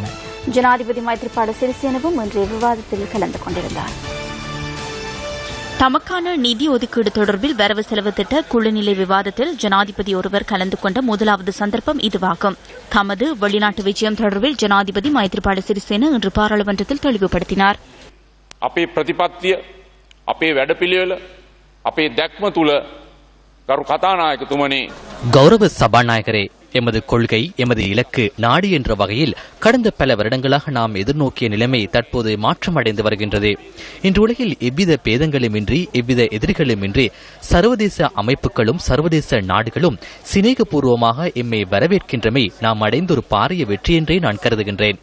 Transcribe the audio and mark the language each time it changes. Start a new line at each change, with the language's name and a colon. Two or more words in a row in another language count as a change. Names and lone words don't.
Tamil: ஜனாதிபதி மைத்ரிபால சிறிசேனவும் இன்றைய விவாதத்தில் கலந்து கொண்டிருந்தார். தமக்கான நிதி ஒதுக்கீடு தொடர்பில் வரவு செலவு திட்ட குழுநிலை விவாதத்தில் ஜனாதிபதி ஒருவர் கலந்து கொண்ட முதலாவது சந்தர்ப்பம் இதுவாகும். தமது வெளிநாட்டு விஜயம் தொடர்பில் ஜனாதிபதி மைத்ரிபால சிறிசேன இன்று பாராளுமன்றத்தில் தெளிவுபடுத்தினார்.
Sinhala: අපේ ප්‍රතිපත්තිය අපේ වැඩපිළිවෙල අපේ දැක්ම තුල ගරු කතානායකතුමනි
Tamil: கௌரவ சபாநாயகரே, எமது கொள்கை, எமது இலக்கு நாடு என்ற வகையில் கடந்த பல வருடங்களாக நாம் எதிர்நோக்கிய நிலைமை தற்போது மாற்றமடைந்து வருகின்றது. இன்று உலகில் எவ்வித பேதங்களுமின்றி எவ்வித எதிரிகளுமின்றி சர்வதேச அமைப்புகளும் சர்வதேச நாடுகளும் சிநேகபூர்வமாக எம்மை வரவேற்கின்றமை நாம் அடைந்த ஒரு பாரிய வெற்றி என்றே நான் கருதுகின்றேன்.